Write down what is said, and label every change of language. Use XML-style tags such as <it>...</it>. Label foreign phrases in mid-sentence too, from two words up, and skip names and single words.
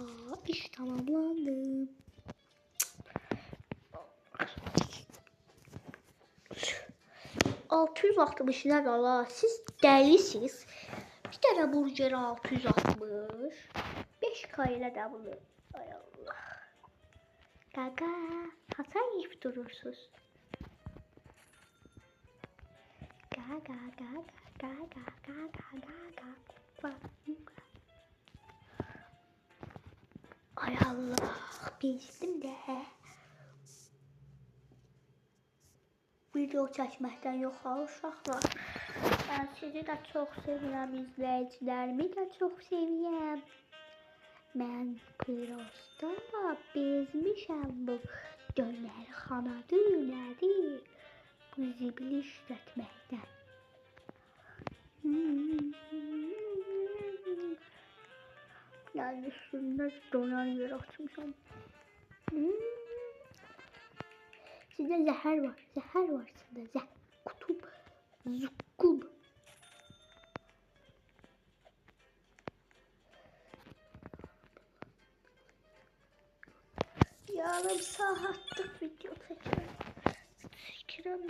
<tr>İş tamamlandı. 660 ne valla, siz delisiniz. Bir tane burger 660. 5K ile de bunu. Ay Allah. Gaga. Hata yiyip durursunuz. Gaga gaga gaga gaga gaga. Ay Allah.</tr> <az>Bezdim de. Video çəkməkdən yox uşaqlar. Mən sizi də çox sevirəm, izləyicilərimi də çox sevirəm. Mən prosta bezmişəm bu dönərxanadır, nədir? Bu zibili işlətməkdən. Yəni üstündə dönər yer açmışam.</az> <tr>Sizde zehir var. Zehir var sizde. Kutup. Zukkum. Yarım saatlik video çekiyorum.</tr>